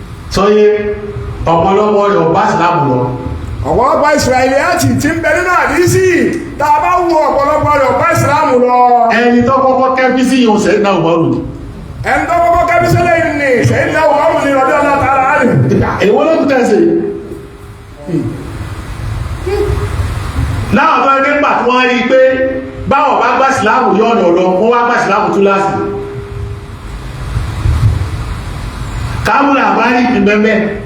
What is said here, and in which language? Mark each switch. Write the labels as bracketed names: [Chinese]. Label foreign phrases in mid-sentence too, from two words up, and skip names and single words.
[Yoruba] Sọye, ọ̀pọ̀lọpọ̀ rẹ̀ ò bá Islam lọ. Ọ̀pọ̀lọpọ̀ Israeliyat ti ń bẹ nínú àdísì. Tá a bá wo ọ̀pọ̀lọpọ̀ rẹ̀ ò bá Islam lọ. Ẹni tó kọ́kọ́ kẹ́fí sí yòó Sayyidina Umaru ni. Ẹni tó kọ́kọ́ kẹ́fí sílẹ̀ yìí ni Sayyidina Umaru ni [Arabic] رضي الله تعالى عنه. [Yoruba] Èwo ló kù tẹ̀ ṣe? Láwọn tó ń gbé pàtó wọ́n rí i pé báwọn bá gbà Ìsìlámù yọ ọ̀nà lọ, wọ́n wá gbà Ìsìlámù túláàsì. Kámúlà Àbárí ń bẹ ńbẹ̀.